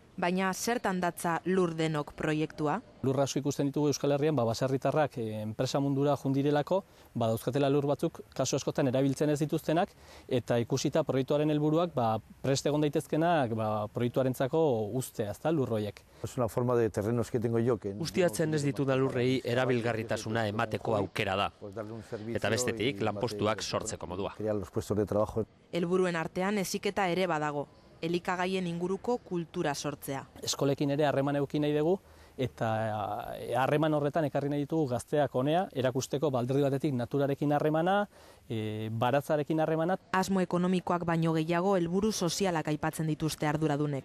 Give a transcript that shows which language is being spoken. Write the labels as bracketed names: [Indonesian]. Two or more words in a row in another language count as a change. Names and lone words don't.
[Basque] Baina zertan datza lur denok proiektua? Lur asko ikusten ditugu Euskal Herrian, baserritarrak enpresa mundura jundirelako, dauzkatela lur batzuk kasu askotan erabiltzen ez dituztenak, eta ikusita proiektuaren helburuak prest egon daitezkenak proiektuarentzako uztea, ezta lur horiek. [Spanish] Es una forma de terrenos que tengo yo que [Basque] ustiatzen ez ditudan lurrei erabilgarritasuna emateko aukera da. Eta bestetik lanpostuak sortzeko modua. [Spanish] Los puestos de trabajo. [Basque] Helburuen artean heziketa ere badago. Elikagaien inguruko kultura sortzea. Eskolekin ere harreman eduki nahi dugu, eta harreman horretan ekarri nahi ditugu gazteak honea, erakusteko alderdi batetik naturarekin harremana, baratzarekin harremana. Asmo ekonomikoak baino gehiago helburu sozialak aipatzen dituzte arduradunek.